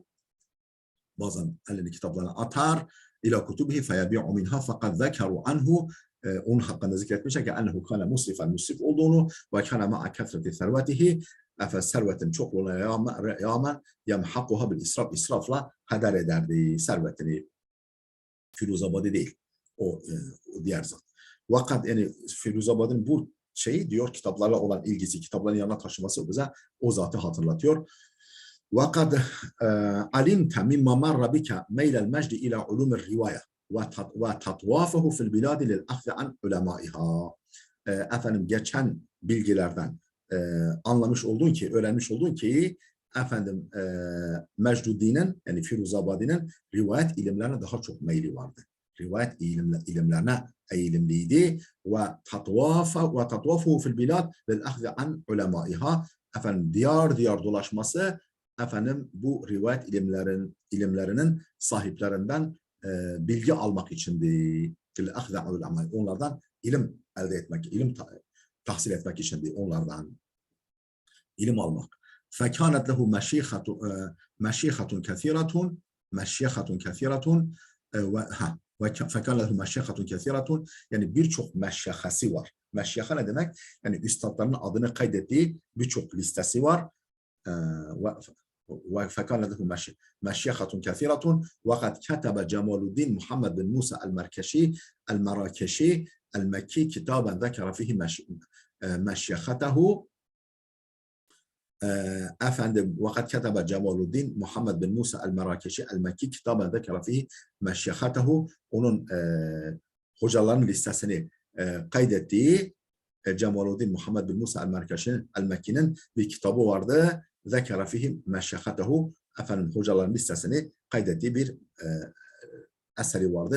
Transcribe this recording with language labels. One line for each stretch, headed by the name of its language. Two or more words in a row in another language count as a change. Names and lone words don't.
Turkish: Bazen elini kitaplarına atar.
Arabic: إلى كتبه فيبيع منها
Turkish: fakat
Arabic: ذكروا عنه,
Turkish: onun hakkında zikretmişler ki
Arabic: أنه كان مسرفا,
Turkish: musrif olduğunu
Arabic: وكان مع كثرة ثروته,
Turkish: servetin çokluğuna rağmen
Arabic: يمحقها بالإسراف,
Turkish: israfla heder ederdi servetini. Firuzabadi değil, o diğer zat. Vakat yani Firuzabad'ın bu şeyi diyor, kitaplarla olan ilgisi, kitapların yanına taşıması bize o zatı hatırlatıyor.
Arabic: وَقَدْ عَلِمْتَ مِمَّا مَرَّ بِكَ مَيْلَ الْمَجْدِ إِلَى عُلُومِ الرِّوَايَةِ وَتَطْوَافَهُ فِي الْبِلَادِ لِلْأَخْذِ عَنْ عُلَمَائِهَا.
Turkish: Efendim geçen bilgilerden anlamış oldun ki, öğrenmiş oldun ki efendim Mecduddin'in yani Firuzabadi'nin rivayet ilimlerine daha çok meyli vardı. Rivayet ilimlerine eğilimliydi.
Arabic: وتطوافه في البلاد للأخذ عن علمائها.
Turkish: Efendim diyar diyar dolaşması efendim bu rivayet ilimlerinin sahiplerinden bilgi almak içindi. Onlardan ilim elde etmek, ilim tahsil etmek içindi onlardan. İlim almak.
Arabic: فَكَانَتْ لَهُ مَشِيخَةٌ كَثِيرَةٌ فَكَانَ لَهُ مَشِيخَةٌ كَثِيرَةٌ
Turkish: yani birçok meşyahası var. Meşyaha ne demek? Yani üstadların adını kaydettiği birçok listesi var.
Arabic: فكان له مشيخة كثيرة وقد كتب جمال الدين محمد بن موسى المراكشي المكي كتابا ذكر فيه مشيخته
Turkish: efendim
Arabic: وقد كتب جمال الدين محمد بن موسى المراكشي المكي كتابا ذكر فيه مشيخته
Turkish: onun hocaların listesini kaydettiği Cemaluddin Muhammed bin Musa el-Mekki'nin bir kitabı vardı.
Arabic: ذكر فيهم مشيخته
Turkish: efendim hocaların listesini kaydettiği bir eseri vardı.